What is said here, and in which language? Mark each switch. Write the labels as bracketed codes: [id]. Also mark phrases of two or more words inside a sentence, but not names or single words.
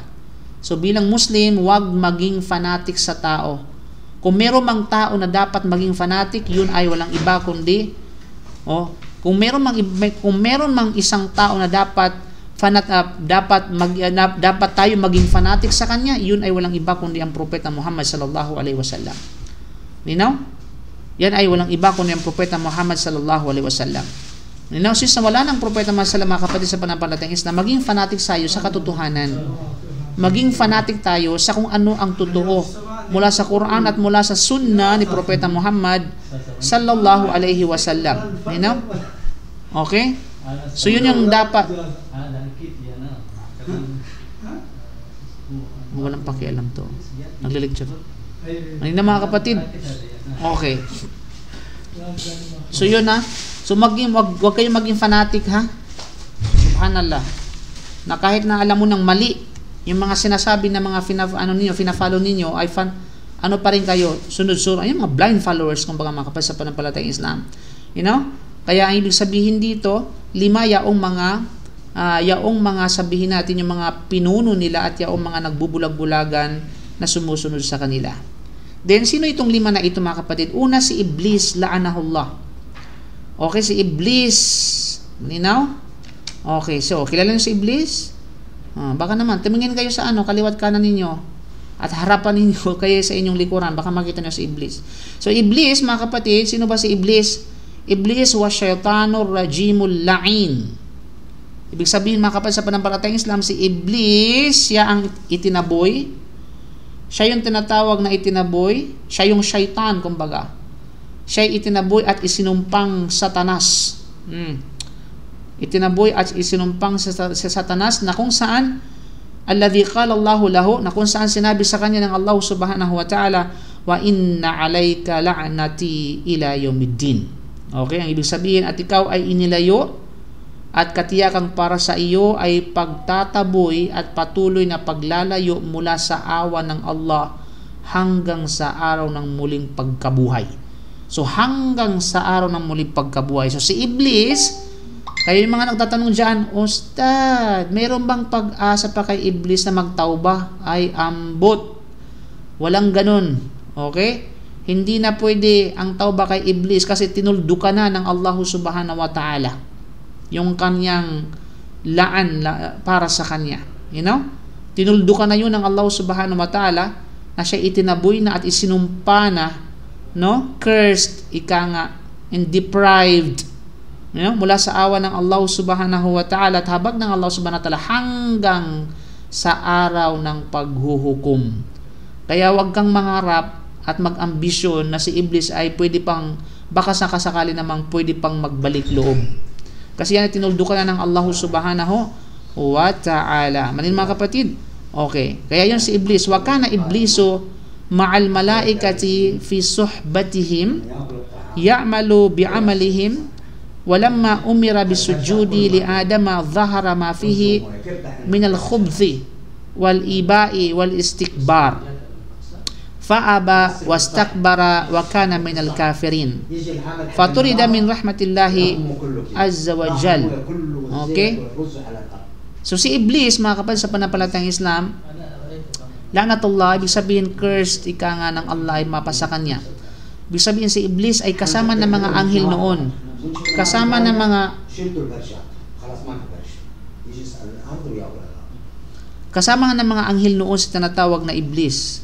[tl] So bilang Muslim, huwag maging fanatic sa tao. Kung meron mang tao na dapat maging fanatic, yun ay walang iba kundi kung meron mang isang tao na dapat dapat tayo maging fanatic sa kanya, yun ay walang iba kundi ang propeta Muhammad [ar] صلى الله عليه وسلم. [tl] Linaw? Yan ay walang iba kundi ang propeta Muhammad [ar] صلى الله عليه وسلم. [tl] Linaw, since wala ng propeta Muhammad [ar] صلى الله عليه وسلم, [tl] kapatid sa pananampalatayang Islam, maging fanatic tayo sa katotohanan. Maging fanatic tayo sa kung ano ang totoo mula sa Quran at mula sa Sunnah ni Propeta Muhammad [ar] صلى الله عليه وسلم. [tl] Linaw? Okay? So yun yung dapat. Walang pakialam to. Naglilecture. Ano na mga kapatid? Okay. So yun ha. So wag kayong maging fanatic ha. Subhanallah. Na kahit na alam mo ng mali yung mga sinasabi na mga fina-follow ninyo ay ano pa rin kayo, sunod-sunod. Yung mga [en] blind followers, [tl] kumbaga mga kapatid sa pananampalatayang Islam. [en] You know? [tl] Kaya ang ibig sabihin dito, 5 yaong mga sabihin natin yung mga pinuno nila at yaong mga nagbubulag-bulagan na sumusunod sa kanila. Then, sino itong 5 na ito mga kapatid? Una, si Iblis, la'anahullah. Okay, si Iblis. Ninaw? Okay, so, kilala niyo si Iblis? Baka naman, tumingin kayo sa kaliwat kanan ninyo at harapan ninyo kayo sa inyong likuran, baka makita niyo si Iblis. So, Iblis, mga kapatid, sino ba si Iblis? [ar] إبليس وا الشيطان الرجيم اللعين. [tl] Ibig sabihin mga kapatid sa pananampalatayang Islam, si Iblis, siya ang itinaboy. Siya yung tinatawag na itinaboy. Siya yung syaitan, kumbaga. Siya yung itinaboy at isinumpang Satanas. Itinaboy at isinumpang sa Satanas na kung saan [ar] الذي قال الله له, [tl] na kung saan sinabi sa kanya ng Allah [ar] سبحانه وتعالى, وإن عليك لعنتي إلى يوم الدين. [tl] Okay, ang ibig sabihin, at ikaw ay inilayo at katiyakang para sa iyo ay pagtataboy at patuloy na paglalayo mula sa awa ng Allah hanggang sa araw ng muling pagkabuhay. So hanggang sa araw ng muling pagkabuhay. So si Iblis, kayo yung mga nagtatanong dyan, Ustad, mayroon bang pag-asa pa kay Iblis na magtauba? Ay ambot. Walang ganun. Okay? Hindi na pwede ang tauba kay Iblis kasi tinuldukan na ng Allah [ar] سبحانه وتعالى [tl] yung kanyang para sa kanya. [en] You know? [tl] Tinuldukan na yun ng Allah [ar] سبحانه وتعالى [tl] na siya itinaboy na at isinumpa na, no? [en] Cursed, and deprived, [tl] mula sa awa ng Allah [ar] سبحانه وتعالى [tl] at habag ng Allah [ar] سبحانه وتعالى [tl] hanggang sa araw ng paghuhukom. Kaya wag kang mangarap at mag-ambisyon na si Iblis ay pwede pang, baka sakasakali namang pwede pang magbalik loob. Kasi yan ay tinuldukan na ng Allah [ar] سبحانه وتعالى. [tl] Manin mga kapatid? Okay. Kaya yun si Iblis. [ar] وكان إبليس مع الملائكة في صحبتهم يعمل بعملهم ولما أمر بالسجود لآدم ظهر ما فيه من الخبث والإباء والاستكبار فأبى واستكبر وكان من الكافرين فطرد من رحمة الله عز وجل. [tl] Okay? So si Iblis, mga kapatid sa pananampalatayang Islam, la'natullah, ibig sabihin cursed, ika nga ng Allah ay mapasa kanya. Ibig sabihin si Iblis ay kasama ng mga anghel noon. Kasama ng mga anghel noon sa tinatawag na Iblis.